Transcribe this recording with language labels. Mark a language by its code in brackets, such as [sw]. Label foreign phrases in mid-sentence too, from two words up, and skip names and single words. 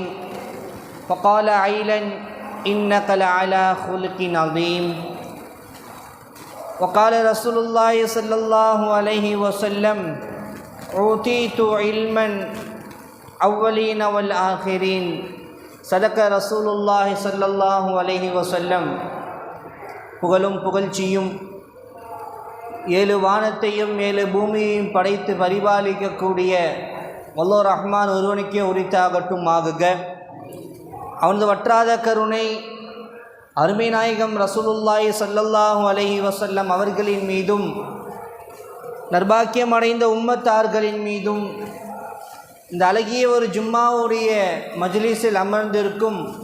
[ar] وقال عيلا: إنك لعلى خلق عظيم. وقال رسول الله صلى الله عليه وسلم: أوتيت علما أولين والآخرين. صدق رسول الله صلى الله عليه وسلم. [ta] புகழும் புகழ்ச்சியும் ஏழு வானத்தையும் ஏழு பூமியையும் படைத்து பரிபாலிக்கக்கூடிய வல்லோர் ரஹ்மான் ஒருவனுக்கே உரித்தாகட்டும் ஆகுக. அவனது வற்றாத கருணை அருமை நாயகம் [ar] رسول الله صلى الله عليه وسلم [ta] அவர்களின் மீதும் நர்பாக்கியம் அடைந்த உம்மத்தார்களின் மீதும் இந்த அழகிய ஒரு ஜும்மாவுடைய மஜ்லிஸில் அமர்ந்திருக்கும்